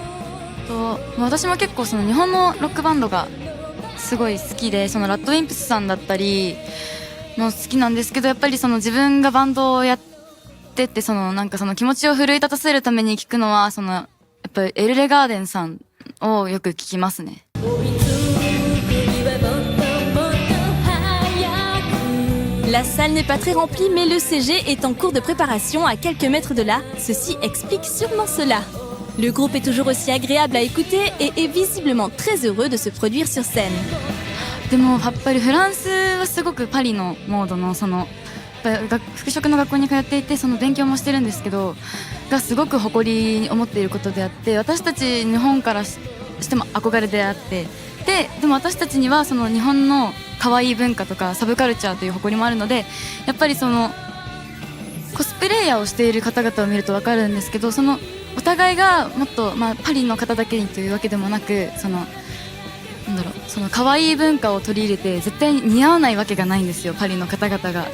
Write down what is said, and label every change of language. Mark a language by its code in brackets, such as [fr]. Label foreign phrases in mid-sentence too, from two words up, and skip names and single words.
[ja] 私も結構その日本のロックバンドがすごい好きで、そのラッドウィンプスさんだったりも好きなんですけど、やっぱりその自分がバンドをやってて、そのなんかその気持ちを奮い立たせるために聞くのは、そのやっぱりエルレガーデンさんをよく聞きますね。 [fr] La salle n'est pas très remplie, mais le CG est en cours de préparation à quelques mètres de là. Ceci explique sûrement cela. Le groupe est toujours aussi agréable à écouter et est visiblement très heureux de se produire sur scène. [ja] でもやっぱりフランスはすごくパリのモードの服飾の学校に通っていて、その勉強もしてるんですけど、がすごく誇りに思っていることであって、私たち日本からしても憧れであって、でも私たちにはその日本の可愛い文化とかサブカルチャーという誇りもあるので、やっぱりそのコスプレイヤーをしている方々を見ると分かるんですけど、そのお互いがもっと、パリの方だけにというわけでもなく、その可愛い文化を取り入れて絶対に似合わないわけがないんですよ、パリの方々が。